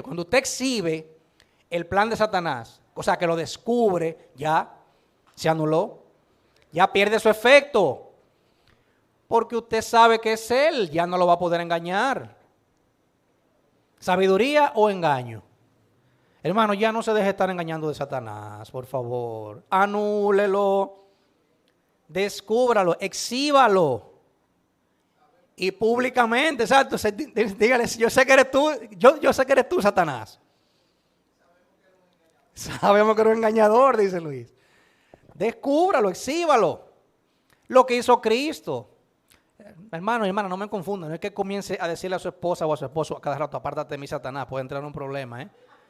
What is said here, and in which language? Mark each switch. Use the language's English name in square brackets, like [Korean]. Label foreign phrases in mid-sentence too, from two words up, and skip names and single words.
[Spanish] Cuando usted exhibe el plan de Satanás, o sea que lo descubre, ya se anuló, ya pierde su efecto, porque usted sabe que es él, ya no lo va a poder engañar. ¿Sabiduría o engaño? Hermano, ya no se deje estar engañando de Satanás, por favor. Anúlelo, descúbralo, exhíbalo. Y públicamente, exacto, dígale, yo sé que eres tú, yo sé que eres tú, Satanás. Sabemos que eres un engañador, dice Luis. Descúbralo, exhíbalo. Lo que hizo Cristo. Hermano y hermana, no me confundan. No es que comience a decirle a su esposa o a su esposo a cada rato, apártate de mí, Satanás, puede entrar en un problema, ¿eh?